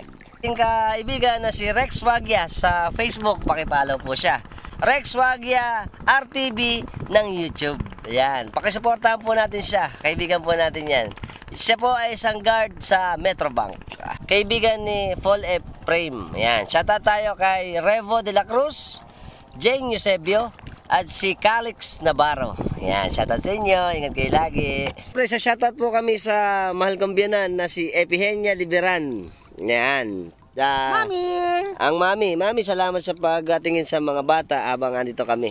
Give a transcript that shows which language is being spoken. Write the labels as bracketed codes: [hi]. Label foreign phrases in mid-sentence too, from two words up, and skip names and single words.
[tl] Ating kaibigan na si Rex Wagya sa Facebook, pakipollow po siya. Rex Wagya RTV ng YouTube. Ayan, pakisuportahan po natin siya. Kaibigan po natin yan. Siya po ay isang guard sa Metrobank. Kaibigan ni Paul F. Frame. Ayan, shoutout tayo kay Revo de la Cruz, Jane Eusebio, at si Calix Navarro. Ayan, shoutout sa inyo. Ingat kayo lagi. Sa shoutout po kami sa mahal kong biyanan na si Epigenia Liberan. Ayan. Mami! Ang mami, salamat sa pagtingin sa mga bata habang andito kami.